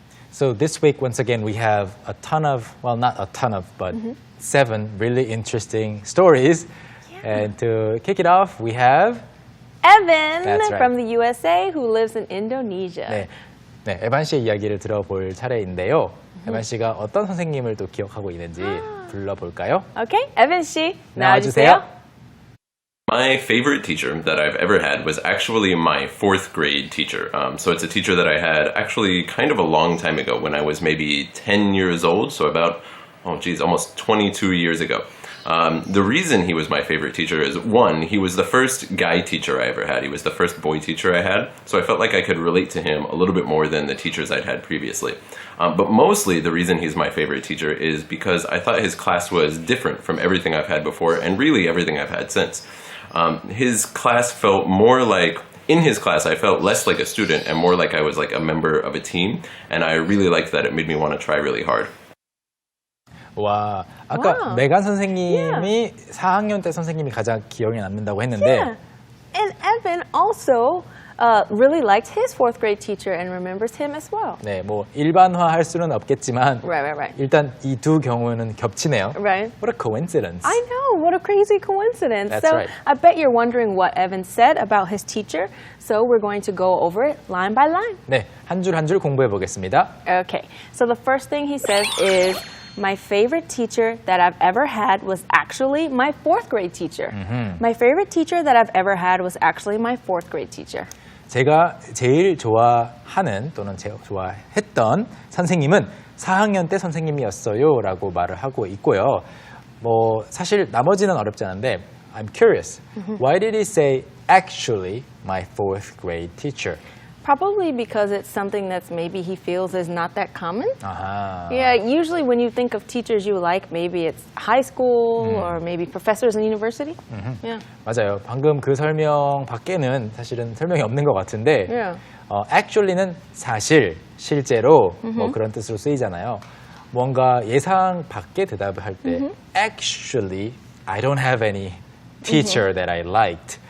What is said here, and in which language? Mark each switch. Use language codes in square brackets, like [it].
[en] So this week, once again, we have a ton of, well, not a ton of, but 7 really interesting stories. And to kick it off, we have Evan That's right. from the USA who lives in Indonesia. [ko] 네, 네, 에반 씨의 이야기를 들어볼 차례인데요. 에반 씨가 어떤 선생님을 또 기억하고 있는지 불러볼까요? [en] Okay, Evan 씨, [ko] 나와주세요. 나와주세요. [en] My favorite teacher that I've ever had was actually my 4th grade teacher. So it's a teacher that I had actually kind of a long time ago when I was maybe 10 years old. So about, almost 22 years ago. The reason he was my favorite teacher is, one, he was the first guy teacher I ever had. He was the first boy teacher I had. So I felt like I could relate to him a little bit more than the teachers I'd had previously. But mostly the reason he's my favorite teacher is because I thought his class was different from everything I've had before and really everything I've had since. His class felt more like, in his class I felt less like a student and more like I was like a member of a team, and I really liked that. It made me want to try really hard. [ko] 와, 아까 메간 선생님이 4학년 때 선생님이 가장 기억에 남는다고 했는데 [en] Yeah. And Evan also really liked his 4th grade teacher and remembers him as well. [ko] 네, 뭐 일반화할 수는 없겠지만 [en] Right. [ko] 일단 이 두 경우는 겹치네요. [en] Right. What a coincidence. I know, what a crazy coincidence. That's so right. I bet you're wondering what Evan said about his teacher. So we're going to go over it line by line. [ko] 네, 한 줄 한 줄 공부해 보겠습니다. [en] Okay, so the first thing he says is, my favorite teacher that I've ever had was actually my 4th grade teacher. My favorite teacher that I've ever had was actually my 4th grade teacher. [ko] 제가 제일 좋아하는 또는 제가 좋아했던 선생님은 4학년 때 선생님이었어요 라고 말을 하고 있고요. 뭐 사실 나머지는 어렵지 않은데 [en] I'm curious. Why did he say actually my 4th grade teacher? Probably because it's something that's maybe he feels is not that common. 아하. Yeah, usually when you think of teachers you like, maybe it's high school or maybe professors in university. Yeah. [ko] 맞아요. 방금 그 설명 밖에는 사실은 설명이 없는 것 같은데 [en] Yeah. [ko] actually는 사실, 실제로 뭐 그런 뜻으로 쓰이잖아요. 뭔가 예상 밖의 대답을 할 때 [en] actually I don't have any teacher that I liked.